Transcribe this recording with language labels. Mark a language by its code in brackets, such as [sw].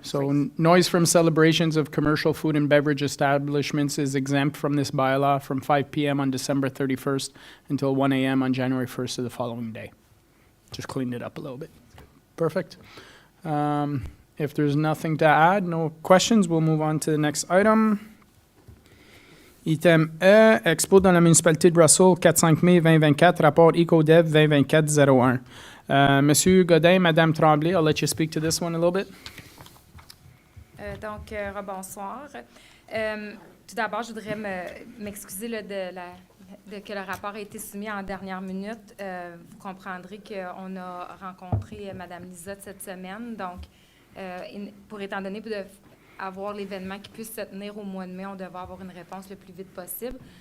[en] So noise from celebrations of commercial food and beverage establishments is exempt from this bylaw from 5 p.m. on December 31st until 1 a.m. on January 1st of the following day. Just cleaned it up a little bit. Perfect. If there's nothing to add, no questions, we'll move on to the next item. [fr] Item E, Expo dans la municipalité de Russell, 4-5 mai 2024, rapport EcoDev 2024-01. [en] Monsieur Godin, Madame Tremblay, I'll let you speak to this one a little bit. [fr] Donc, rebonsoir. Tout d'abord, je voudrais m'excuser que le rapport a été soumis en dernière minute. Vous comprendrez qu'on a rencontré Mme Lisotte cette semaine. Donc, étant donné d'avoir l'événement qui puisse se tenir au mois de mai, on devait avoir une réponse le plus vite possible.